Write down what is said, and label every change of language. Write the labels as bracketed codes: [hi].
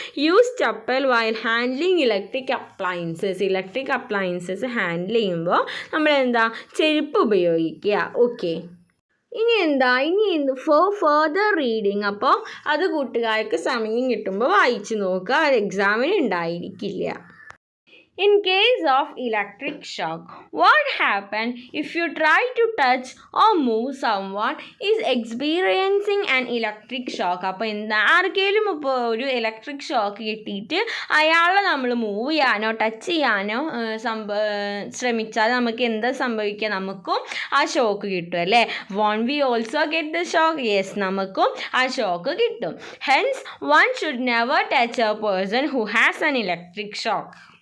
[en] use chappal while handling electric appliances [ml] handle ചെയ്യുമ്പോൾ നമ്മളെന്താ ചെരുപ്പ് ഉപയോഗിക്കുക. ഓക്കെ. ഇനി ഫർദർ റീഡിങ്. അപ്പോൾ അത് കൂട്ടുകാർക്ക് സമയം കിട്ടുമ്പോൾ വായിച്ച് നോക്കുക. അത് എക്സാമിന് ഉണ്ടായിരിക്കില്ല. [en] In case of electric shock, what happens if you try to touch or move someone is experiencing an electric shock? [ml] അപ്പോൾ ആർക്കെങ്കിലും ഇപ്പോൾ ഒരു ഇലക്ട്രിക് ഷോക്ക് കിട്ടിയിട്ട് അയാളെ നമ്മൾ മൂവ് ചെയ്യാനോ ടച്ച് ചെയ്യാനോ ശ്രമിച്ചാൽ നമുക്ക് എന്താ സംഭവിക്കുക? നമുക്കും ആ ഷോക്ക് കിട്ടും അല്ലേ? [en] Won't we also get the shock? Yes, [ml] നമുക്കും ആ ഷോക്ക് കിട്ടും. [en] Hence one should never touch a person who has an electric shock.